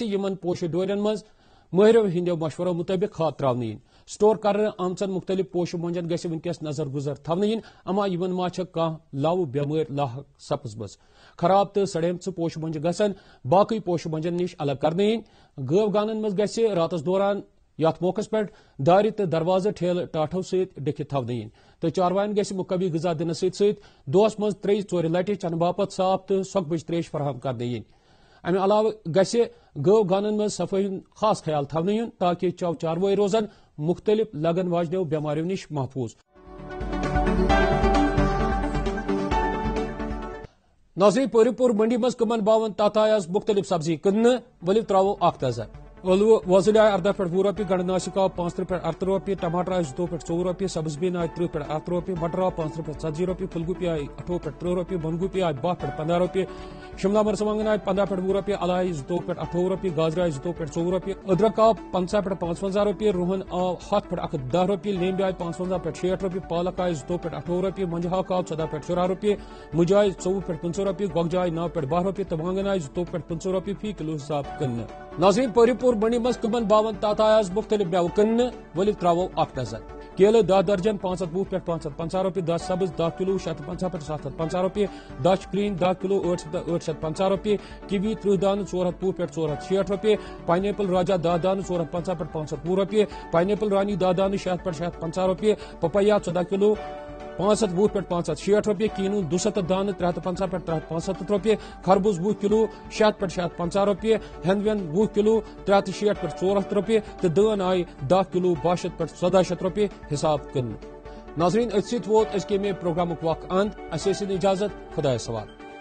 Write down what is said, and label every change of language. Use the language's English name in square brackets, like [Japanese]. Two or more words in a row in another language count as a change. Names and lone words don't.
[Kashmiri] یمن پوشہِ ڈورین مز ماہرو ہندیو مشورو مطابق کھاد تراونہٕ سٹور کرنے آمژن مختلف پوشہِ مۄنجن گژھِ ونکس نظر گزر تھونہٕ اما یمن ما چھِ کانٛہہ لو بٮ۪مٲرۍ لاحق سپزمٕژ خراب تو سڑیمژ پوشہِ مۄنجہِ گژھن باقٕے پوشہِ مۄنجن نش الگ کرنہٕ گٲو گانن مز گژھِ راتس دوران یتھ موقع پہ دارِ تو دروازٕ ٹھیلہٕ ٹاٹھو سۭتۍ ڈٔکھِتھ تھونہٕ تو چاروائن گژھِ مقوی غذا دنہٕ سۭتۍ دۄہس مز 3-4 لٹہِ چنہٕ باپت صاف تو سۄکھبٕج تریش فراہم کرنہٕ امہ علاوہ گژھِ گٲو گانن مز صفٲیی ہُنٛد خاص خیال تھونہٕ تاکہ چو چاروٲے روزن مختلف لگن واجنیو بیماریو نش محفوظ۔ ناظرین، پوری پور منڈی مز کمن باون تات آز مختلف سبزی کٕننہٕ ولو تراوو اکھ نظر ٲلوٕ وۄزٕلۍ آیہِ 14 پٮ۪ٹھ 20 رۄپیہِ گنڈٕ ناسِک آو 35 پٮ۪ٹھ 38 رۄپیہِ ٹماٹر آیہِ 2 پٮ۪ٹھ 24 رۄپیہِ سبز بیٖن آیہِ 30 پٮ۪ٹھ 38 رۄپیہِ مٹر آو 35 پٮ۪ٹھ 40 رۄپیہِ پھول گوٗپی آیہِ 28 پٮ۪ٹھ 30 رۄپیہِ بند گوٗپی آیہِ 12 پٮ۪ٹھ 15 رۄپیہِ شملہ مرژٕوانگن آیہِ 15 پٮ۪ٹھ 20 رۄپیہِ الہٕ آیہِ 2 پٮ۪ٹھ 28 رۄپیہِ گازرِ آیہِ 2 پٮ۪ٹھ 24 رۄپیہِ أدرک آو 50 پٮ۪ٹھ 55 رۄپیہِ رُہن آو 100 پٮ۪ٹھ 110 رۄپیہِ لیٚمبۍ آیہِ 55 پٮ۪ٹھ 60 رۄپیہِ پالک آیہِ 2 پٮ۪ٹھ 28 رۄپیہِ منجہِ ہاکھ آو 14 پٮ۪ٹھ 14 رۄپیہِ مُجہِ آیہِ 24 پٮ۪ٹھ 15 رۄپیہِ گۄگجہِ آیہِ 9 پٮ۪ٹھ 12 رۄپیہِ تہٕ وانگن آیہِ 2 پٮ۪ٹھ 15 رۄپیہِ فی کلو حساب کٕننہٕ ناظرین، پوری پور منڈی مز کمن باون تات آز مختلف میوٕ کٕننہٕ ولو تراوو اکھ نظر کیلہٕ 10 درجن 520 پٮ۪ٹھ 550 رۄپیہِ دچھ سبز 10 کلو 650 پٮ۪ٹھ 750 رۄپیہِ دچھ کرٛہٕنۍ 10 کلو 850 رۄپیہِ کِوی 30 دانہٕ 420 پٮ۪ٹھ 460 رۄپیہِ پاین ایپل راجا 10 دانہٕ 450 پٮ۪ٹھ 520 رۄپیہِ پاین ایپل رانی 10 دانہٕ 600 پٮ۪ٹھ 650 رۄپیہِ پپایا 14 کلو 520 پٮ۪ٹھ 560 رۄپیہِ کینوٗ 200 دانہٕ 350 پٮ۪ٹھ 365 رۄپیہِ خربوز 20 کلو 600 پٮ۪ٹھ 650 رۄپیہِ ہٮ۪نٛد وٮ۪نٛد 20 کلو 360 پٮ۪ٹھ 400 رۄپیہِ تہٕ دٲن آیہِ 10 کلو 62 پٮ۪ٹھ 1400 رۄپیہِ حساب کٕننہٕ ناظرین، أتھۍ سۭتۍ ووت أزکہِ مے پروگرامُک وق اند اَسہِ ٲسِن اِجازت خۄدایَس حوالہٕ۔